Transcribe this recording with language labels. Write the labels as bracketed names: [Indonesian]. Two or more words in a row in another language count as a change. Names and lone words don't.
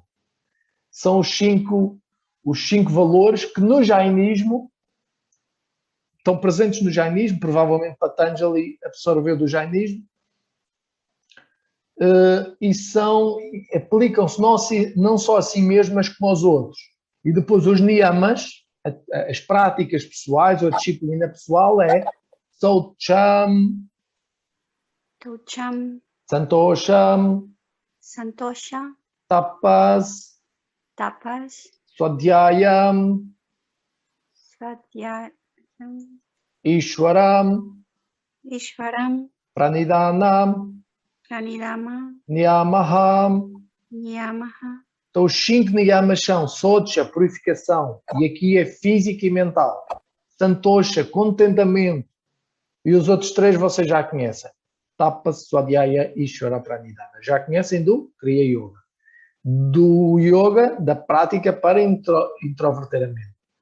[Portuguese] São os cinco valores que no jainismo estão presentes no jainismo, provavelmente Patanjali absorveu do jainismo, e aplicam-se não só a si mesmo, mas como aos outros. E depois os niyamas, as práticas pessoais ou a disciplina pessoal é Saucham, Tucham, Santosham, Santosha, Tapas, Tapas, Swadhyayam, Swadhyayam, Ishwaram, Ishvaram, Pranidhanam, Pranidhama, Niyamaham. Niyamaha, Então, os 5 niyamas são Socha, purificação, e aqui é física e mental. Santosha, contentamento, e os outros 3 vocês já conhecem. [Sanskrit] Tapas, Swadhyaya, Ishvara, Pranidhana. [Portuguese] Já conhecem do [Sanskrit] Kriya Yoga. [Portuguese] Do Yoga, da prática para introverter a mente.